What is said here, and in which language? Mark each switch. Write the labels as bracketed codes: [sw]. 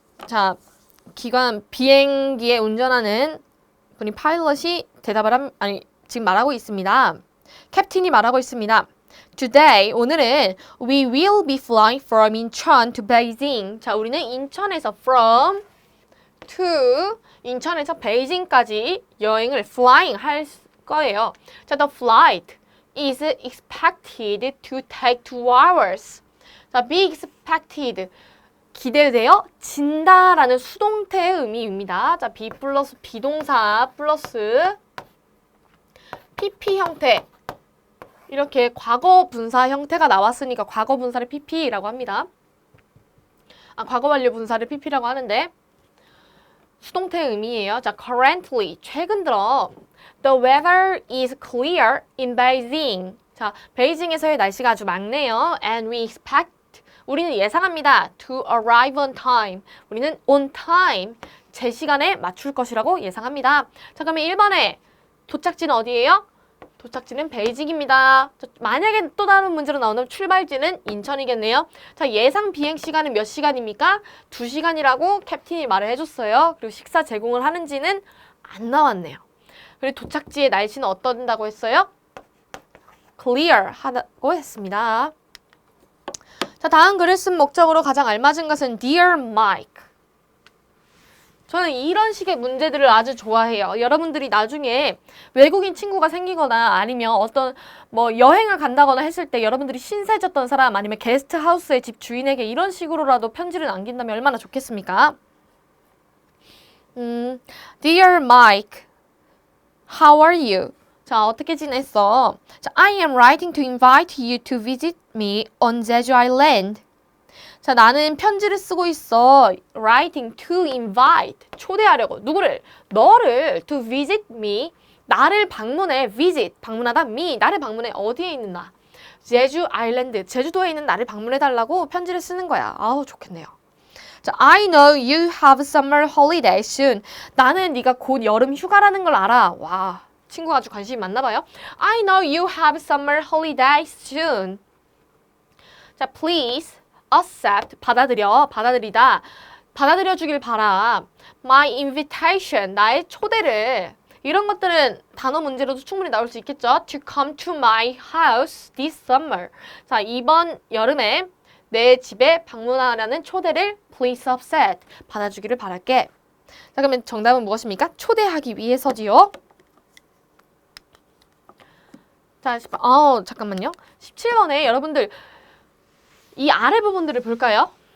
[ko] 자, 비행기에 운전하는 분이 파일럿이 지금 말하고 있습니다. 캡틴이 말하고 있습니다. [en] Today, [ko] 오늘은 [en] we will be flying from Incheon to Beijing. [ko] 자, 우리는 인천에서 from to 인천에서 베이징까지 여행을 flying 할 거예요. [en] 자, the flight is expected to take 2 hours. [ko] 자, be expected 기대되어 진다라는 수동태의 의미입니다. 자, be 플러스 비동사 플러스 PP 형태 이렇게 과거 분사 형태가 나왔으니까 과거 분사를 PP라고 합니다. 과거 완료 분사를 PP라고 하는데 수동태 의미예요. [en] 자, currently [ko] 최근 들어 [en] the weather is clear in Beijing. [ko] 자, 베이징에서의 날씨가 아주 맑네요. [en] And we expect [ko] 우리는 예상합니다. [en] To arrive on time. 우리는 on time. [ko] 제 시간에 맞출 것이라고 예상합니다. 자, 그러면 1번에 도착지는 어디예요? 도착지는 베이징입니다. 자, 만약에 또 다른 문제로 나오는 출발지는 인천이겠네요. 자, 예상 비행 시간은 몇 시간입니까? 2시간이라고 캡틴이 말을 해줬어요. 그리고 식사 제공을 하는지는 안 나왔네요. 그리고 도착지의 날씨는 어떤다고 했어요? clear 하다고 했습니다. 자, 다음 글을 쓴 목적으로 가장 알맞은 것은 Dear Mike. 저는 이런 식의 문제들을 아주 좋아해요. 여러분들이 나중에 외국인 친구가 생기거나 아니면 어떤 뭐 여행을 간다거나 했을 때 여러분들이 신세졌던 사람 아니면 게스트 하우스의 집 주인에게 이런 식으로라도 편지를 남긴다면 얼마나 좋겠습니까? [en] Dear Mike, how are you? [ko] 자, 어떻게 지냈어? [en] 자, I am writing to invite you to visit me on Jeju Island. [ko] 자, 나는 편지를 쓰고 있어. [en] Writing to invite. [ko] 초대하려고. 누구를? 너를 [en] to visit me. [ko] 나를 방문해. visit. 방문하다. me. 나를 방문해. 어디에 있는 나? 제주 아일랜드. 제주도에 있는 나를 방문해달라고 편지를 쓰는 거야. 아우, 좋겠네요. [en] 자, I know you have summer holiday soon. [ko] 나는 네가 곧 여름 휴가라는 걸 알아. 와, 친구가 아주 관심이 많나 봐요. [en] I know you have summer holiday soon. [ko] 자, [en] please accept, [ko] 받아들이다, 받아들여 주길 바라. [en] My invitation, [ko] 나의 초대를. 이런 것들은 단어 문제로도 충분히 나올 수 있겠죠. [en] To come to my house this summer. [ko] 자, 이번 여름에 내 집에 방문하라는 초대를 please accept, 받아주기를 바랄게. 자, 그러면 정답은 무엇입니까? 초대하기 위해서지요. 자, 잠깐만요. 17번에 여러분들 이 아래 부분들을 볼까요?